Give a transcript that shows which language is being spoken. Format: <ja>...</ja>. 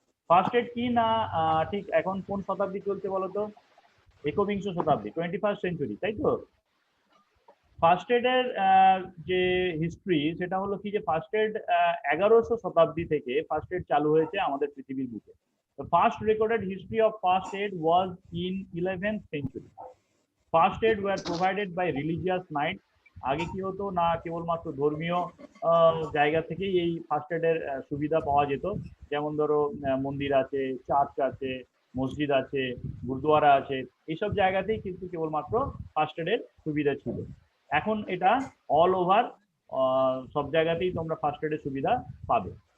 <bn>First aid কি না, ঠিক এখন কোন শতাব্দী চলছে বলো তো? একবিংশ শতাব্দী, 21st সেঞ্চুরি, তাই তো? ফার্স্ট এডের যে হিস্ট্রি সেটা হলো কি যে ফার্স্ট এড 1100 শতাব্দী থেকে ফার্স্ট এড চালু হয়েছে আমাদের পৃথিবীর বুকে।</bn> <en>The first recorded history of first aid was in 11th century. First aid were provided by religious knights.</en> <bn>আগে কি হতো না, কেবলমাত্র ধর্মীয় জায়গা থেকেই এই ফার্স্ট এডের সুবিধা পাওয়া যেত। যেমন ধরো মন্দির আছে, চার্চ আছে, মসজিদ আছে, গুরুদুয়ারা আছে, এইসব জায়গাতেই কিন্তু কেবলমাত্র ফার্স্ট এডের সুবিধা ছিল। এখন এটা অল ওভার সব জায়গাতেই তোমরা ফার্স্ট এডের সুবিধা পাবে।</bn>